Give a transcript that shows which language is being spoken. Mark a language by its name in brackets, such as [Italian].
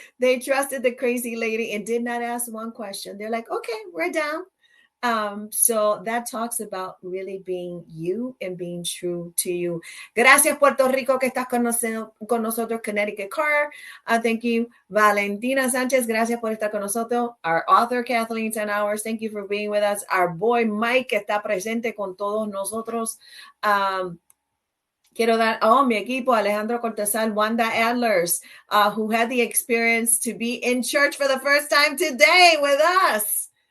[English] They trusted the crazy lady and did not ask one question. They're like, okay, we're down. So that talks about really being you and being true to you. [Spanish] Gracias, Puerto Rico, que estás con nosotros. Connecticut Car. [English] Thank you, [Spanish] Valentina Sanchez. Gracias por estar con nosotros. [English] Our author, Kathleen 10 Hours. Thank you for being with us. Our boy, Mike, [Spanish] que está presente con todos nosotros. Quiero dar, mi equipo, [English] Alejandro Cortesal, Wanda Adlers, who had the experience to be in church for the first time today with us.